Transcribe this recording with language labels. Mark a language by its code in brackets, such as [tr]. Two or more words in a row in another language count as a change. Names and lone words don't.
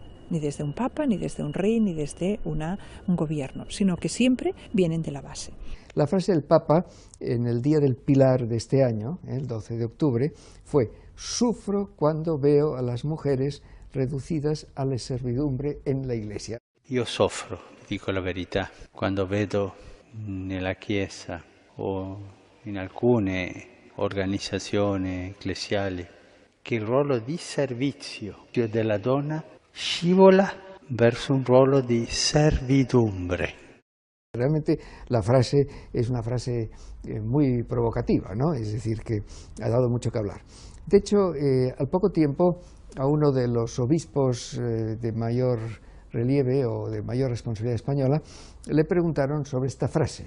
[es] Ni desde un papa, ni desde un rey, ni desde un gobierno, sino que siempre vienen de la base. La frase del Papa en el Día del Pilar de este año, el 12 de octubre, fue: sufro cuando veo a las mujeres reducidas a la servidumbre en la Iglesia. [it] Io soffro, dico la verità, quando vedo nella Chiesa o in alcune organizzazioni ecclesiali che il ruolo di servizio della donna scivola verso un ruolo di servidumbre. [es] Realmente la frase es una frase muy provocativa, ¿no? Es decir, que ha dado mucho que hablar. De hecho, al poco tiempo, a uno de los obispos de mayor relieve o de mayor responsabilidad española, le preguntaron sobre esta frase.